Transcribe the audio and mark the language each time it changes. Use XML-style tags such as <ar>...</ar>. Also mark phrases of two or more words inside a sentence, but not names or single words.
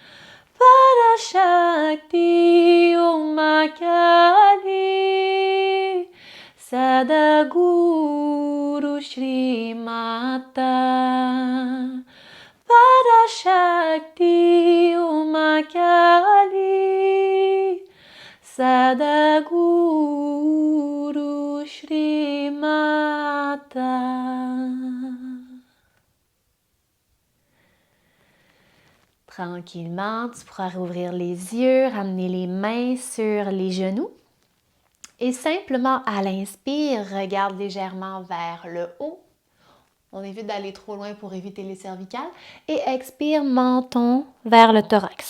<sa>पराशक्ति ॐ काली सद्गुरु श्रीमाता पराशक्ति ॐ काली सद्गुरु श्रीमाता.</sa> <fr>Tranquillement, tu pourras rouvrir les yeux, ramener les mains sur les genoux et simplement à l'inspire, regarde légèrement vers le haut. On évite d'aller trop loin pour éviter les cervicales et expire menton vers le thorax.</fr>